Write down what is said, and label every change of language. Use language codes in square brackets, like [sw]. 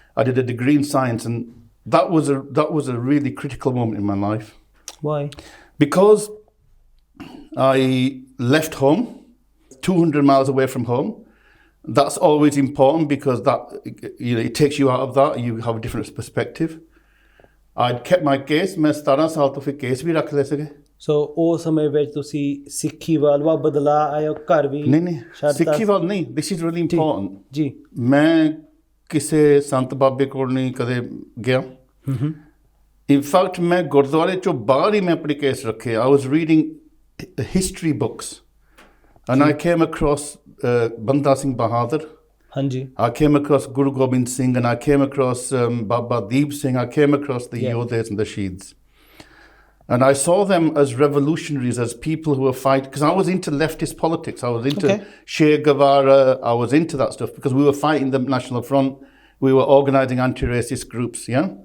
[en] I did a degree in science, and that was a really critical moment in my life. Why? Because I left home, 200 miles away from home. That's always important because that it takes you out of that. You have a different perspective. I'd kept my case. [pa] मैं 17 ਸਾਲ ਤੋਂ ਫਿਰ case ਵੀ ਰੱਖ ਲਏ ਸੀਗੇ ਸੋ ਉਹ ਸਮੇਂ ਵਿੱਚ ਤੁਸੀਂ ਸਿੱਖੀ ਵੱਲ ਵਾ ਬਦਲਾ ਆਇਓ ਘਰ ਵੀ ਨਹੀਂ ਸਿੱਖੀ ਵੱਲ ਨਹੀਂ [en] this is really important [pa] ਜੀ ਮੈਂ ਕਿਸੇ ਸੰਤ ਬਾਬੇ ਕੋਲ ਨਹੀਂ ਕਦੇ ਗਿਆ [en] in fact [pa] ਮੈਂ ਗੁਰਦੁਆਰੇ ਚੋਂ ਬਾਹਰ ਹੀ ਮੈਂ ਆਪਣੇ ਕੇਸ ਰੱਖੇ [en] I was reading history books and I came across Banda Singh Bahadur. [pa] Hanji. [en] I came across Guru Gobind Singh and I came across Baba Deep Singh. I came across the Yodhas and the Shaheds. And I saw them as revolutionaries, as people who were fighting. Because I was into leftist politics. I was into Che Guevara. I was into that stuff because we were fighting the National Front. We were organising anti-racist groups, yeah?